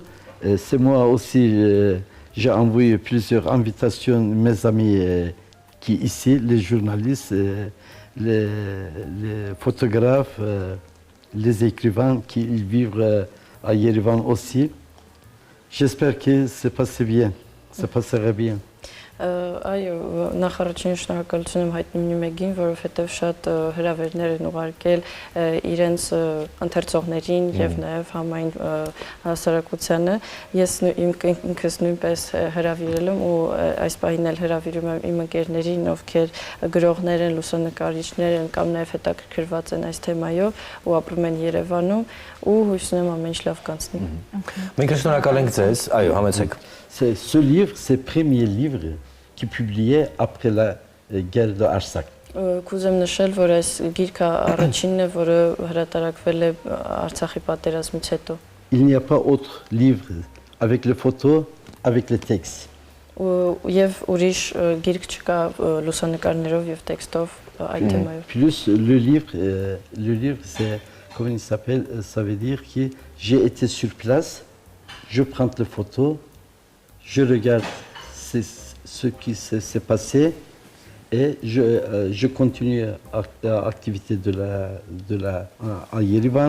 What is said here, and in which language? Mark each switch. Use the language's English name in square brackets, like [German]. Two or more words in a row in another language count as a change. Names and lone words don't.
[French] C'est moi aussi, j'ai envoyé plusieurs invitations, mes amis qui ici, les journalistes, les photographes, les écrivains qui vivent à Yerevan aussi. J'espère que ça passe bien, ça passera bien. [Armenian] Այո, նախարարին շնորհակալություն եմ հայտնում Նյումեգին, որովհետև շատ հրավերներ են ուղարկել իրենց ընթերցողներին եւ նաեւ համայն հասարակությանը։ Ես ինքս նույնպես հրավիրել եմ ու այս պահին էլ հրավիրում եմ իմ ընկերներին, ովքեր գրողներ են, լուսանկարիչներ են կամ նաեւ հետաքրքրված են այս թեմայով ու ապրում են Երևանում ու հույս ունեմ ամեն ինչ լավ կանցնի։ Մենք շնորհակալ ենք ձեզ, այո, համեցեք։ [French] Ce livre, c'est le premier livre qui est publié après la guerre de Artsakh. [Armenian] Կուզեմ նշել, որ այս գիրքը առաջինն է, որը հրատարակվել է Արցախի պատերազմից հետո։ [French] Il n'y a pas autre livre avec les photos, avec les textes. [Armenian] Եվ ուրիշ գիրք չկա լուսանկարներով եւ տեքստով այդ թեմայով։ [French] Plus le livre c'est comment il s'appelle, ça veut dire que j'ai été sur place, je prends les photos, je regarde ce qui s'est passé et je continue l'activité à Yerevan.